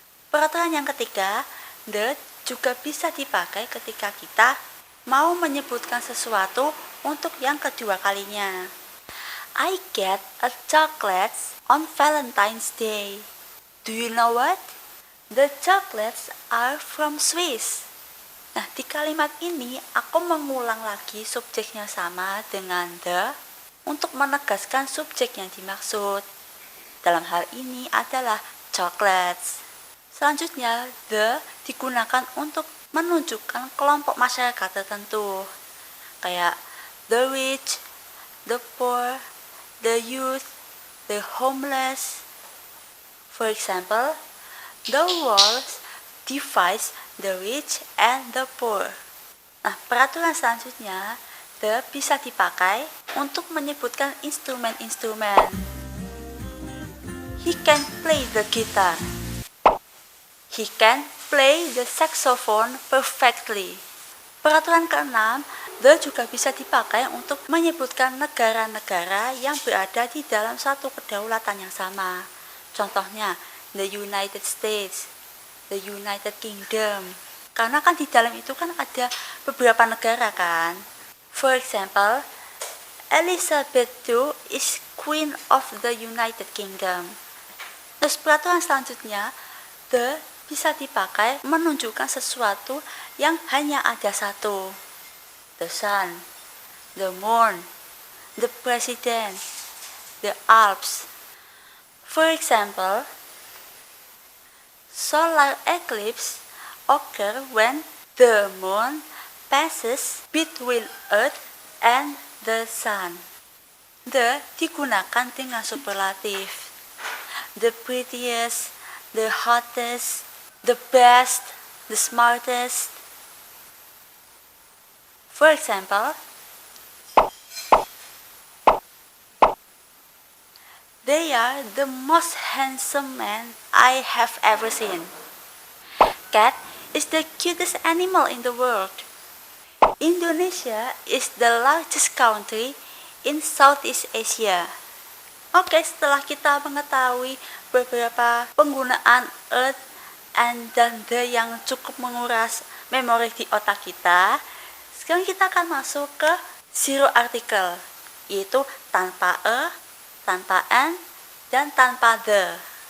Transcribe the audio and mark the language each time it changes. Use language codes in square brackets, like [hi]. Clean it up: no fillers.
[id] Peraturan yang ketiga, the juga bisa dipakai ketika kita mau menyebutkan sesuatu untuk yang kedua kalinya. [en] I get a chocolate on Valentine's Day. Do you know what? The chocolates are from Swiss. [id] Nah, di kalimat ini aku mengulang lagi subjeknya sama dengan the untuk menegaskan subjek yang dimaksud. Dalam hal ini adalah chocolates. Selanjutnya, the digunakan untuk menunjukkan kelompok masyarakat tertentu, kayak [en] the rich, the poor, the youth, the homeless. For example, the walls divides the rich and the poor. [id] Nah, peraturan selanjutnya, the bisa dipakai untuk menyebutkan instrumen-instrumen. [en] He can play the guitar. He can play the saxophone perfectly. [id] Peraturan keenam, the juga bisa dipakai untuk menyebutkan negara-negara yang berada di dalam satu kedaulatan yang sama. Contohnya, the United States, the United Kingdom. Karena kan di dalam itu kan ada beberapa negara kan. [en] For example, Elizabeth II is Queen of the United Kingdom. [id] Terus peraturan selanjutnya, the bisa dipakai menunjukkan sesuatu yang hanya ada satu. [en] The sun, the moon, the president, the Alps. For example, solar eclipse occur when the moon passes between Earth and the sun. [id] The digunakan dengan superlatif. [en] The prettiest, the hottest, the best, the smartest. For example, they are the most handsome men I have ever seen. Cat is the cutest animal in the world. Indonesia is the largest country in Southeast Asia. [id] Oke, setelah kita mengetahui beberapa penggunaan earth and dan the yang cukup menguras memori di otak kita, sekarang kita akan masuk ke zero article, yaitu tanpa a, tanpa an, dan tanpa the.